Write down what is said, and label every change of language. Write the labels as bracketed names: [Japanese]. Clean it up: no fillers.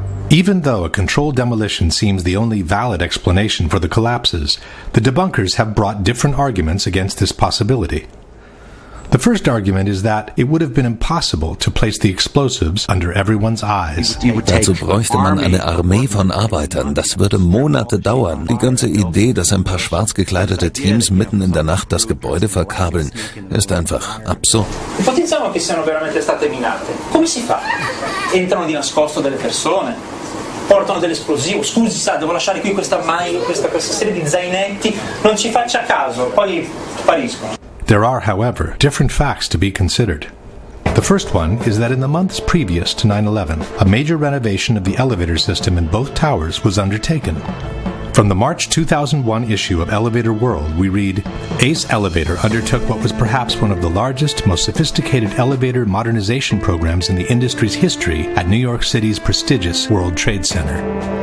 [English] Even though a controlled demolition seems the only valid explanation for the collapses, the debunkers have brought different arguments against this possibility. The first argument is that it would have been impossible to place the explosives under everyone's eyes. [German] Dazu bräuchte man eine Armee von Arbeitern. Das würde Monate dauern. Die ganze Idee, dass ein paar schwarz gekleidete Teams mitten in der Nacht das Gebäude verkabeln, ist einfach absurd. [Italian] Ipotizziamo che siano veramente state minate. Come si fa? Entrano di nascosto delle persone, portano dell'esplosivo. Scusi, sa, devo lasciare qui questa serie di zainetti. Non ci faccia caso, poi spariscono. [English] There are, however, different facts to be considered. The first one is that in the months previous to 9/11, a major renovation of the elevator system in both towers was undertaken. From the March 2001 issue of Elevator World, we read, Ace Elevator undertook what was perhaps one of the largest, most sophisticated elevator modernization programs in the industry's history at New York City's prestigious World Trade Center.